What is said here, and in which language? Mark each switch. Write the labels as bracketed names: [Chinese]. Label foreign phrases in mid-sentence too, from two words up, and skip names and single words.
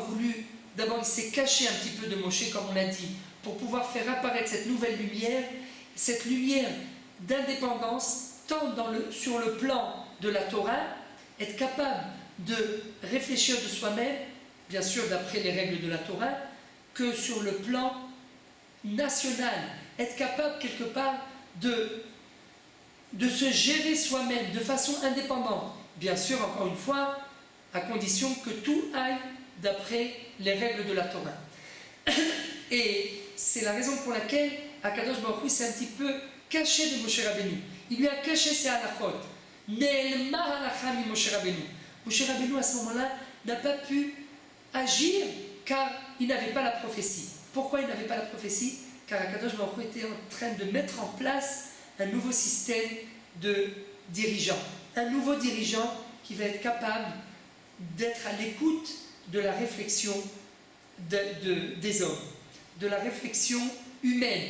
[French] voulu, d'abord il s'est caché un petit peu de Moshe, comme on l'a dit, pour pouvoir faire apparaître cette nouvelle lumière, cette lumière d'indépendance, tant sur le plan de la Torah, être capable de réfléchir de soi-même, bien sûr d'après les règles de la Torah, que sur le plan national, être capable quelque part de se gérer soi-même de façon indépendante. Bien sûr, encore une fois, à condition que tout aille d'après les règles de la Torah. Et c'est la raison pour laquelle [Hebrew] הקדוש ברוך הוא [French] s'est un petit peu caché de Moshe Rabbeinu. Il lui a caché ses halachot. [Hebrew] נעלמה הלכה ממשה רבינו. [French] Moshe Rabbeinu, à ce moment-là, n'a pas pu agir car il n'avait pas la prophétie. Pourquoi il n'avait pas la prophétie? Car [Hebrew] הקדוש ברוך הוא [French] était en train de mettre en place un nouveau système de dirigeants. Un nouveau dirigeant qui va être capable d'être à l'écoute de la réflexion des hommes, de la réflexion humaine.